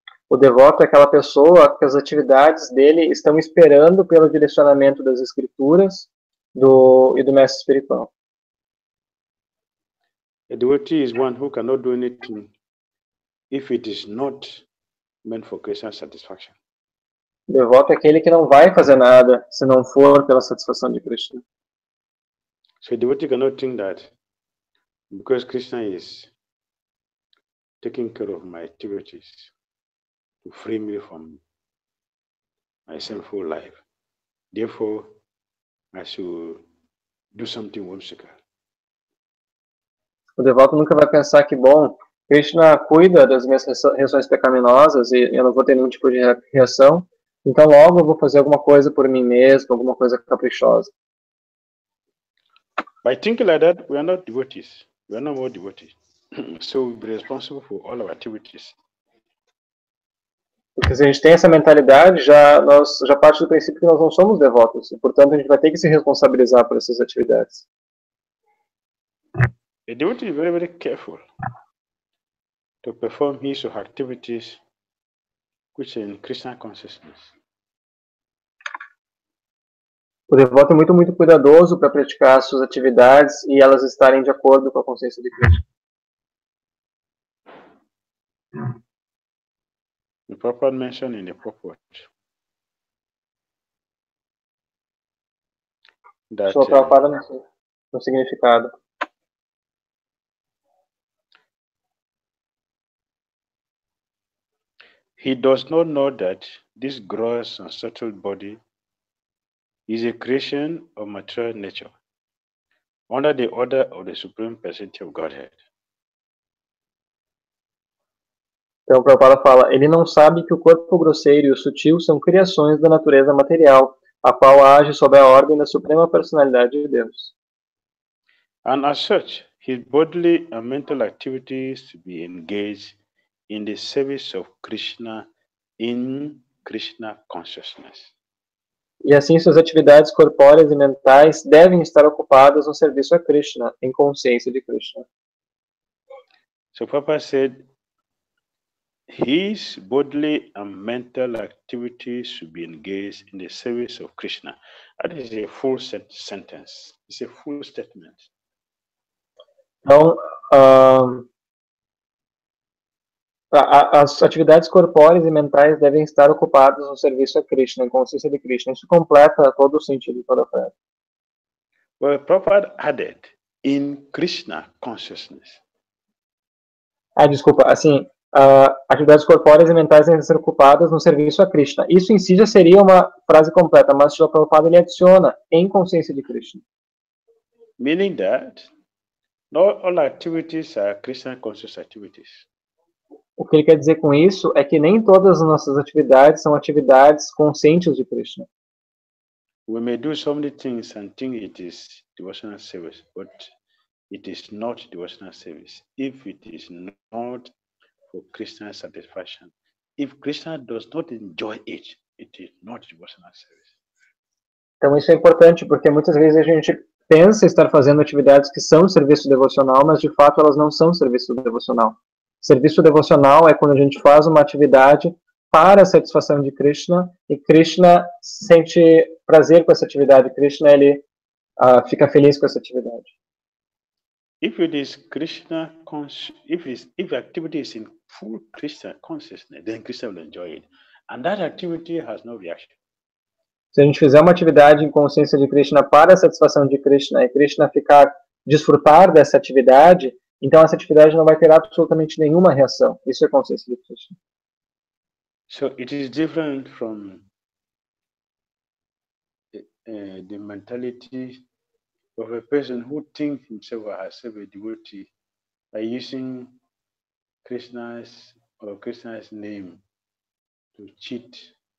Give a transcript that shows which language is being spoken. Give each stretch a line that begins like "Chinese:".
Portuguese: O devoto é aquela pessoa que as atividades dele estão esperando pelo direcionamento das escrituras e do mestre espiritual.
English: A devotee is one who cannot do anything if it is not meant for Krishna's satisfaction.
Portuguese: O devoto é aquele que não vai fazer nada se não for pela satisfação de Krishna.
English: So a devotee cannot think that because Krishna is taking care of my activities to free me from my sinful life, therefore I should do something whimsical.
Portuguese: O devoto nunca vai pensar que, bom, Krishna cuida das minhas reações pecaminosas e eu não vou ter nenhum tipo de reação, então logo eu vou fazer alguma coisa por mim mesmo, alguma coisa caprichosa.
English: By thinking like that, we are not devotees. We are not more devotees. So we'll be responsible for all our activities.
Portuguese: Porque se a gente tem essa mentalidade, já parte do princípio que nós não somos devotos, e portanto a gente vai ter que se responsabilizar por essas atividades.
English: A devotee is very, very careful to perform his or her activities which are in Krishna consciousness.
Portuguese: O devoto é muito, muito cuidadoso para praticar suas atividades e elas estarem de acordo com a consciência de Krishna.
English: The Prabhupada mentioned in the purport that
Portuguese: Sua Prabhupada no significado.
English: he does not know that this gross and subtle body is a creation of material nature under the order of the Supreme Personality of Godhead.
Portuguese: Então, o Prabhupada fala, ele não sabe que o corpo grosseiro e o sutil são criações da natureza material, a qual age sob a ordem da Suprema Personalidade de Deus.
English: And as such, his bodily and mental activities to be engaged in the service of Krishna in Krishna consciousness.
Portuguese: E assim suas atividades corpóreas e mentais devem estar ocupadas no serviço a Krishna, em consciência de Krishna.
English: So Papa said, his bodily and mental activities should be engaged in the service of Krishna. That is a full sentence. It's a full statement.
Portuguese: Então, as atividades corpóreas e mentais devem estar ocupadas no serviço a Krishna, em consciência de Krishna. Isso completa todo o sentido de toda a frase.
English: Well, Prabhupada added, in Krishna consciousness.
Portuguese: Desculpa, assim, atividades corpóreas e mentais devem ser ocupadas no serviço a Krishna. Isso em si já seria uma frase completa, mas Srila Prabhupada ele adiciona em consciência de Krishna.
English: Meaning that not all activities are Krishna conscious activities.
Portuguese: O que ele quer dizer com isso é que nem todas as nossas atividades são atividades conscientes de Krishna.
English: We may do so many things and think it is devotional service, but it is not devotional service if it is not for Krishna's satisfaction. If Krishna does not enjoy it, it is not devotional service.
Portuguese: Então isso é importante porque muitas vezes a gente pensa estar fazendo atividades que são serviço devocional, mas de fato elas não são serviço devocional. Serviço devocional é quando a gente faz uma atividade para a satisfação de Krishna e Krishna sente prazer com essa atividade. Krishna ele fica feliz com essa atividade.
English: If it is Krishna if activity is in full Krishna consciousness, then Krishna will enjoy it, and that activity has no reaction.
Portuguese: Se a gente fizer uma atividade em consciência de Krishna para a satisfação de Krishna e Krishna desfrutar dessa atividade, então essa atividade não vai ter absolutamente nenhuma reação. Isso é consciência de Krishna.
English: So it is different from the mentality of a person who thinks himself or herself a devotee by using Krishna's name to cheat.